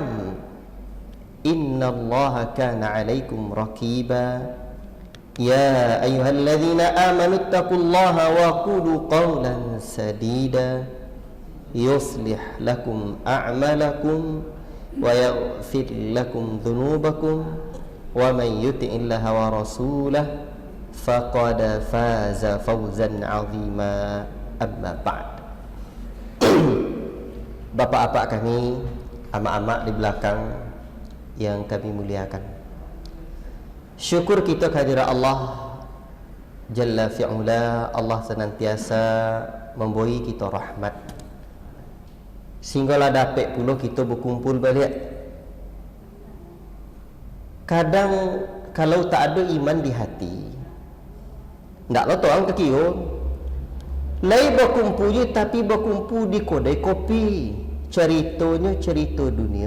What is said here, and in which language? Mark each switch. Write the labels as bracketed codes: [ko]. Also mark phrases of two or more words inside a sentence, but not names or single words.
[ar] إن الله كان عليكم رقيبا يا أيها الذين آمنوا اتقوا الله وقولوا قولا سديدا يصلح لكم أعمالكم ويغفر لكم ذنوبكم ومن يطع الله ورسوله فقد فاز فوزا عظيما أما بعد. [id] Bapak-bapak kami, amak-amak di belakang yang kami muliakan, syukur kita kehadirat Allah Jalla fi'ula. Allah senantiasa memberi kita rahmat sehinggalah dapat pula kita berkumpul balik. Kadang kalau tak ada iman di hati, ndaklah orang terkira lain berkumpul je, tapi berkumpul di kedai kopi, ceritanya cerita dunia.